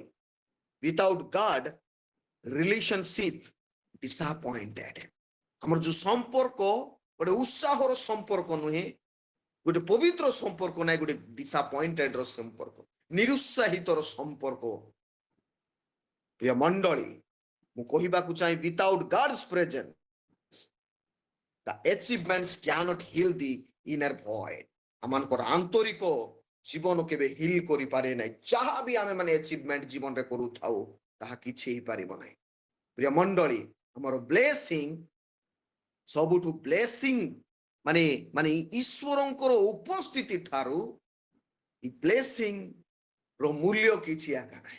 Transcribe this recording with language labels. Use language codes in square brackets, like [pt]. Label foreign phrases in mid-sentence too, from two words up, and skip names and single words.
[en] without God relationship disappointed, [or] ଆମର ଯୋଉ ସମ୍ପର୍କ ଗୋଟେ ଉତ୍ସାହର ସମ୍ପର୍କ ନୁହେଁ, ଗୋଟେ ପବିତ୍ର ସମ୍ପର୍କ ନାହିଁ, ଗୋଟେ ଡିସଆପଏଣ୍ଟେଡ ର ସମ୍ପର୍କ, ନିରୁତ୍ସାହିତର ସମ୍ପର୍କ ପ୍ରିୟ ମଣ୍ଡଳୀ। ମୁଁ କହିବାକୁ ଚାହେଁ, [en] without God's presence the achievements cannot heal the inner void। [or] ଆମମାନଙ୍କର ଆନ୍ତରିକ ଜୀବନ କେବେ ହିଲ୍ କରିପାରେ ନାହିଁ। ଯାହା ବି ଆମେ ମାନେ ଆଚିଭମେଣ୍ଟ ଜୀବନରେ କରୁଥାଉ, ତାହା କିଛି ହେଇପାରିବ ନାହିଁ ପ୍ରିୟ ମଣ୍ଡଳୀ। ଆମର ବ୍ଲେସିଂ, ସବୁଠୁ ବ୍ଲେସିଂ ମାନେ ଈଶ୍ୱରଙ୍କର ଉପସ୍ଥିତି ଠାରୁ ଏ ବ୍ଲେସିଂ ର ମୂଲ୍ୟ କିଛି ଆକା ନାହିଁ।